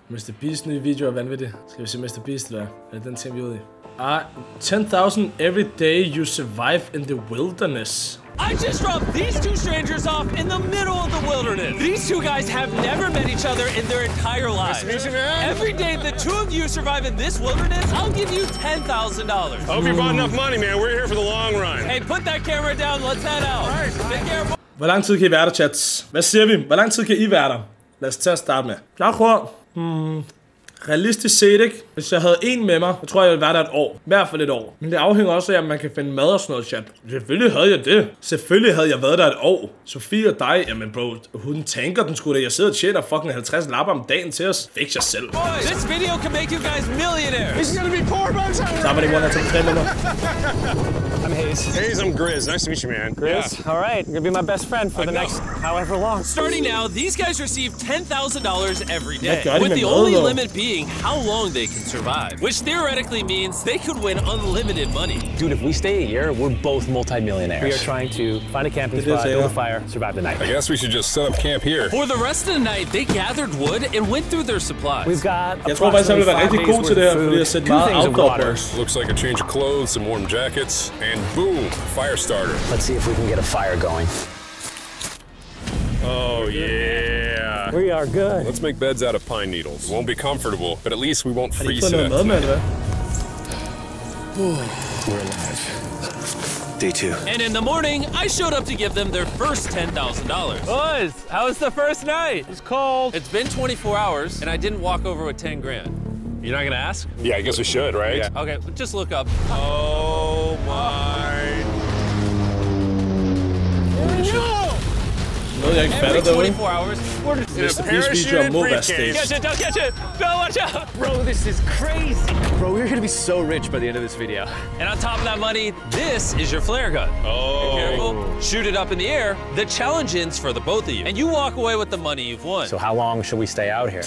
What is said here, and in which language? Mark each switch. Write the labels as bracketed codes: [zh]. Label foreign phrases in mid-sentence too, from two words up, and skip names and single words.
[da] Mr. Beast nye video er vanvittig. Skal vi se Mr. Beast, hvad? Er det den ting, vi er ude i? [en] 10,000 every day you survive in the wilderness. I just dropped these two strangers off in the middle of the wilderness. These two guys have never met each other in their entire lives. Nice to meet you, man. Every day the two of you survive in this wilderness, I'll give you $10,000. I hope you brought enough money, man. We're here for the long run. Hey, put that camera down. Let's head out. All right. Take care. [da] Hvor lang tid kan I være der, chats? Hvad siger vi? Hvor lang tid kan I være der? Lad os tage at starte med. Jeg tror, realistisk set, ikke? Hvis jeg havde en med mig, så tror jeg ville være der et år. I hvert fald et år. Men det afhænger også af, at man kan finde mad og sådan noget, chat. Selvfølgelig havde jeg det. Selvfølgelig havde jeg været der et år. Sofie og dig, jamen bro, hun tanker den sgu da. Jeg sidder og tjener fucking 50 lapper om dagen til os. Fix jer selv. [en] Boys, this video can make you guys millionaires. This is gonna be poor by the time. Somebody want to take 3 minutter. I'm Hayes. Hayes, I'm Grizz. Nice to meet you, man. Grizz? Yeah. All right. You're gonna be my best friend for the next however long. Starting now, these guys receive $10,000 every day, with with the only limit being how long they can survive, which theoretically means they could win unlimited money. Dude, if we stay a year, we're both multi-millionaires. We are trying to find a camping spot, build a fire, survive the night. I guess we should just set up camp here. For the rest of the night, they gathered wood and went through their supplies. We've got [da] Jeg tror faktisk, jeg vil være rigtig god til det her, fordi jeg har set meget outdoor på. [en] Looks like a change of clothes, some warm jackets, and boom, fire starter. Let's see if we can get a fire going. Oh, yeah. We are good. Let's make beds out of pine needles. Won't be comfortable, but at least we won't freeze to death. We're alive. Day 2. And in the morning, I showed up to give them their first $10,000. Boys, how was the first night? It's cold. It's been 24 hours, and I didn't walk over with 10 grand. You're not gonna ask? Yeah, I guess we should, right? Yeah. Okay, just look up. Oh, my. [da] Noget jeg ikke fatter derude. [en] 24 hours. [da] These videoer må være staged. [en] Catch it, don't catch it. No, watch out. Bro, this is crazy. Bro, we're gonna be so rich by the end of this video. And on top of that money, this is your flare gun. Oh. Be careful. Shoot it up in the air. The challenge ends for the both of you. And you walk away with the money you've won. So how long should we stay out here?